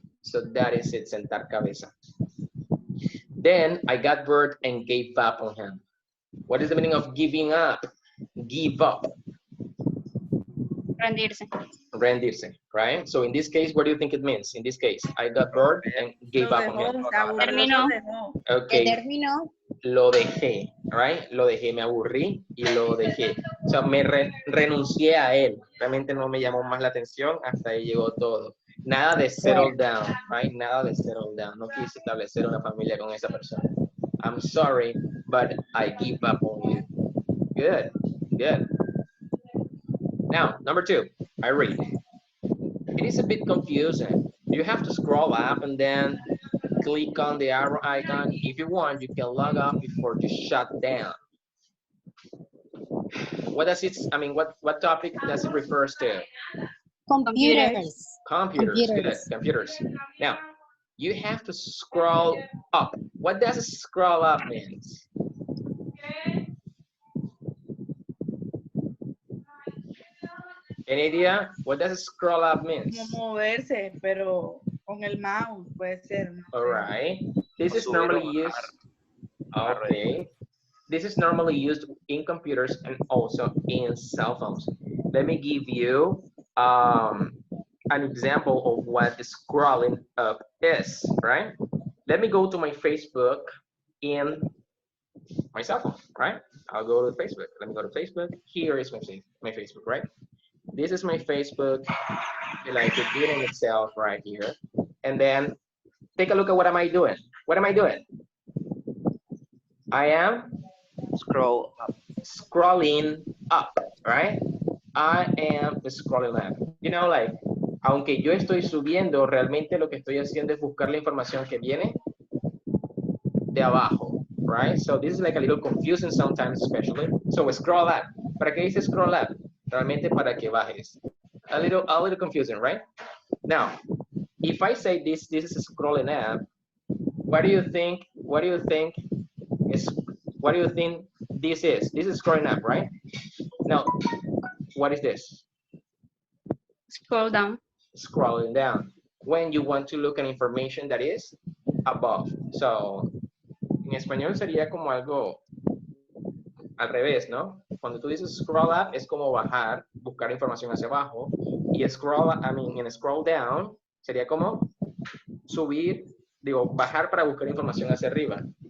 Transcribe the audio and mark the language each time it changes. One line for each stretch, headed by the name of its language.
English: So that is it,
Spanish: sentar cabeza.
English: Then I got bored and gave up on him. What is the meaning of giving up? Give up.
Spanish: Rendirse. Rendirse,
English: right? So in this case, what do you think it means? In this case, I got bored and gave up on him.
Spanish: Terminó.
English: Okay.
Spanish: Terminó. lo dejé,
English: right?
Spanish: Lo dejé, me aburrí y lo dejé. O sea, renuncié a él. Realmente no me llamó más la atención, hasta ahí llegó todo. Nada de settle down,
English: right?
Spanish: Nada de settle down. No quise establecer una familia con esa persona.
English: I'm sorry, but I give up on you. Good, good. Now, number 2, I read. It is a bit confusing. You have to scroll up and then click on the arrow icon. If you want, you can log off before you shut down. What does it, I mean, what topic does it refers to? Computers. Computers, good, computers. Now, you have to scroll up. What does scroll up means? Any idea? What does scroll up means?
Spanish: Como moverse, pero con el mouse puede ser. No
English: All
Spanish: sé.
English: right. This is normally used. Okay. This is normally used in computers and also in cell phones. Let me give you an example of what scrolling up is, right? Let me go to my Facebook in my cell phone, right? I'll go to Facebook. Let me go to Facebook. Here is my Facebook, right? This is my Facebook, like the in itself right here. And then take a look at what am I doing? What am I doing? I am scrolling up, right? I am scrolling up. You know, like,
Spanish: aunque yo estoy subiendo, realmente lo que estoy haciendo es buscar la información que viene de abajo,
English: right? So this is like a little confusing sometimes, especially. So
Spanish: scroll up. ¿Para qué dice scroll up? Realmente para que bajes.
English: A little confusing, right? Now, if I say this is scrolling up, what do you think? What do you think this is? This is scrolling up, right? Now, what is this? Scroll down. Scrolling down. When you want to look at information that is above. So,
Spanish: en español sería como algo al revés, ¿no? Cuando tú dices scroll up es como bajar, buscar información hacia abajo, y scroll down sería como subir, digo, bajar para buscar información hacia arriba.